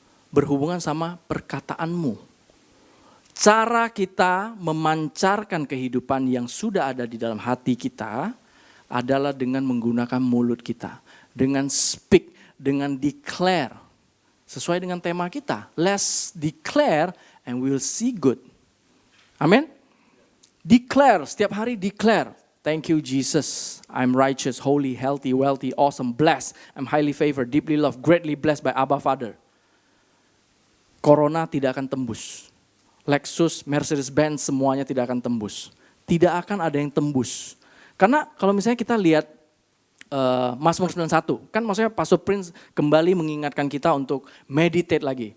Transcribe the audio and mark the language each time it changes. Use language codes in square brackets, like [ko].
[id] Berhubungan sama perkataanmu. Cara kita memancarkan kehidupan yang sudah ada di dalam hati kita adalah dengan menggunakan mulut kita. Dengan speak, dengan declare. Sesuai dengan tema kita. [en] Let's declare and we'll see good. Amin. Declare, [id] setiap hari [en] declare. Thank you Jesus, I'm righteous, holy, healthy, wealthy, awesome, blessed. I'm highly favored, deeply loved, greatly blessed by Abba Father. [id] Corona tidak akan tembus. Lexus, Mercedes-Benz semuanya tidak akan tembus. Tidak akan ada yang tembus. Karena kalau misalnya kita lihat Mazmur 91, kan maksudnya Pastor Prince kembali mengingatkan kita untuk meditate lagi.